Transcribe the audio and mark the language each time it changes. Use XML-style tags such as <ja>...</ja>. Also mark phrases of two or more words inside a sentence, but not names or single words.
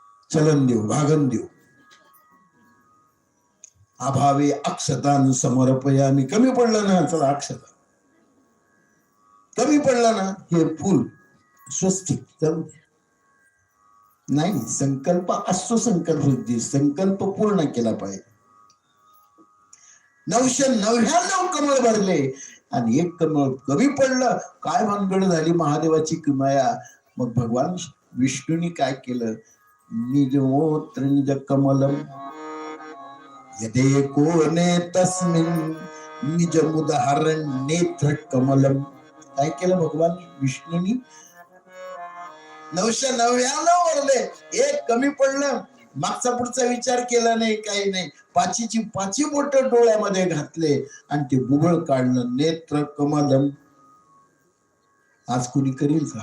<mr>चलन देऊ, भागन देऊ.</mr> <sa>अभावे अक्षतान समर्पयामी.</sa> <mr>कमी पडलं ना, चला अक्षता. कमी पडलं ना, हे फुल स्वस्तिक जाऊ दे. नाही, संकल्प असतो, संकल्प संकल्प पूर्ण केला पाहिजे. 999 कमळ भरले आणि एक कमळ कमी पडलं. काय भानगड झाली महादेवाची किमया. मग भगवान विष्णूंनी काय केलं?</mr> <sa>निजमोत्र निज कमलम यदे कोने तस्मिन निज मुदहरण नेत्र कमलम.</sa> <mr>काय केलं भगवान विष्णूंनी? 999 वरले, एक कमी पडलं. मागचा पुढचा विचार केला नाही, काही नाही. पाची बोट डोळ्यामध्ये घातले आणि ते बुबळ काढलं.</mr> <sa>नेत्र कमलम.</sa> <mr>आज कुणी करील का?</mr>